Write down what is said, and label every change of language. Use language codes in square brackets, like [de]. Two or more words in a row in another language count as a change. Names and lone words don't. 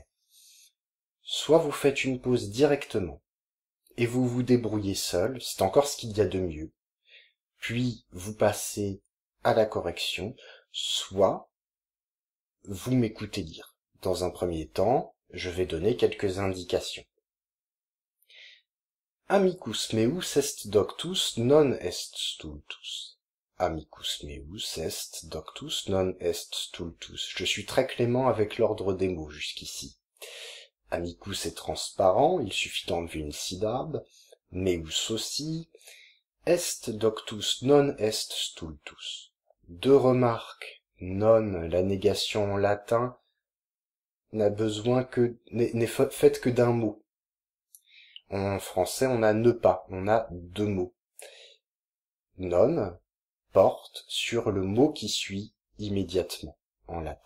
[fr] Soit vous faites une pause directement, et vous vous débrouillez seul, c'est encore ce qu'il y a de mieux, puis vous passez à la correction, soit vous m'écoutez lire. Dans un premier temps, je vais donner quelques indications. [la] Amicus meus est doctus non est stultus. Amicus meus est doctus non est stultus. [fr] Je suis très clément avec l'ordre des mots jusqu'ici. Amicus est transparent, il suffit d'enlever une syllabe. Meus aussi. [la] Est doctus non est stultus. [fr] Deux remarques. Non, la négation en latin, n'est faite que d'un mot. En français, on a ne pas, on a deux mots. Non porte sur le mot qui suit immédiatement en latin.